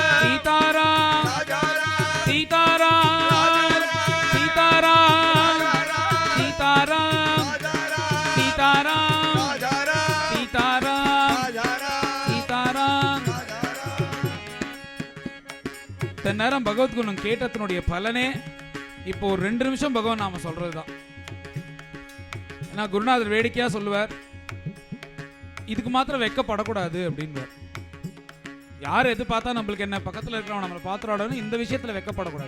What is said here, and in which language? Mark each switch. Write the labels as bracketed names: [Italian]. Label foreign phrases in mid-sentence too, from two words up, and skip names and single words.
[Hindi] सीताराम राजा राम, सीताराम सीताराम सीताराम सीताराम राजा राम, सीताराम राजा राम, सीताराम. राजा राम। [Tamil] தன்னேரம் பகவத்குணம் கேட்டதனுடைய பலனே இப்போ ஒரு 2 நிமிஷம் பகவான் நாம சொல்றது தான். ஏன்னா குருநாதர் வேடிக்கையா சொல்லுவார், இதுக்கு மாத்திரம் வெக்கப்படக்கூடாது அப்படின்வார். யார் எது பார்த்தா நம்மளுக்கு என்ன, பக்கத்தில் இருக்கிறவன் நம்மளை பாத்திராடணும், இந்த விஷயத்துல வெக்கப்படக்கூடாது.